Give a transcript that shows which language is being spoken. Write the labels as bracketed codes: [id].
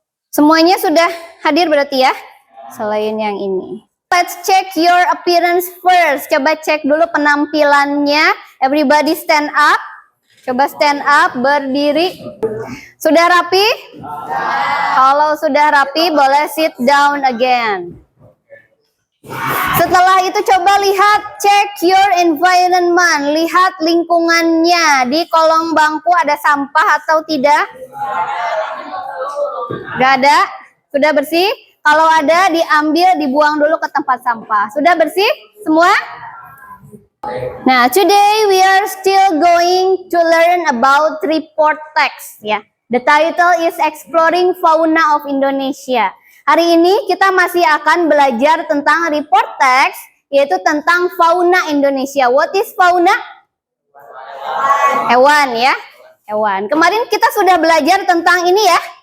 [id] Semuanya sudah hadir berarti ya? Selain yang ini. [en] Let's check your appearance first. [id] Coba cek dulu penampilannya. [en] Everybody stand up. Coba stand up, berdiri. [id] Sudah rapi? Kalau sudah rapi, boleh [en] sit down again. [id] Setelah itu coba lihat, [en] check your environment. [id] Lihat lingkungannya. Di kolong bangku ada sampah atau tidak? Gak ada? Sudah bersih? Kalau ada, diambil, dibuang dulu ke tempat sampah. Sudah bersih semua? [en] Nah, today we are still going to learn about report text ya. The title is Exploring Fauna of Indonesia. [id] Hari ini kita masih akan belajar tentang report text, yaitu tentang fauna Indonesia. [en] What is fauna? [id] Hewan ya, hewan. Kemarin kita sudah belajar tentang ini ya.